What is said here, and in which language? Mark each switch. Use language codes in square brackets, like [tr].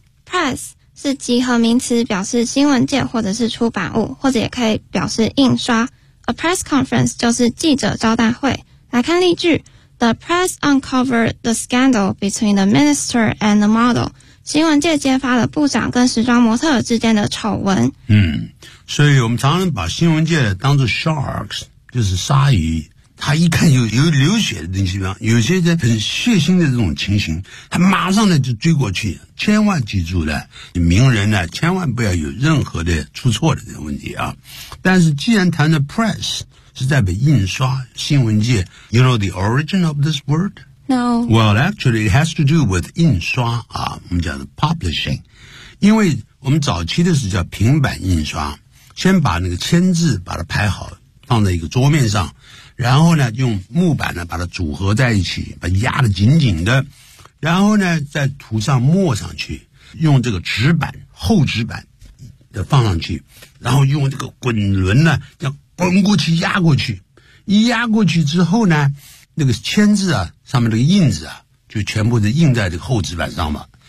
[zh] Press 是集合名词表示新闻界或者是出版物或者也可以表示印刷。 A press conference 就是记者招待会。来看例句 [en] ,The press uncovered the scandal between the minister and the model. [zh] 新闻界揭发了部长跟时装模特之间的丑闻。所以我们常常把新闻界当作 sharks, 就是鲨鱼。他一看有流血的东西有些很血腥的这种情形他马上呢就追过去。千万记住了名人呢千万不要有任何的出错的这个问题啊。但是既然谈的 press,是代表印刷新闻界 [en] You know the origin of this word? No. Well, actually, it has to do with [zh] 印刷啊，我们讲的 [en] publishing. [zh] 因为我们早期的是叫平板印刷先把那个签字把它排好放在一个桌面上然后呢用木板呢把它组合在一起把压得紧紧的然后呢再涂上墨上去用这个纸板厚纸板的放上去然后用这个滚轮呢叫滚过去压过去一压过去之后呢那个签字啊上面这个印子啊就全部是印在这个厚纸板上嘛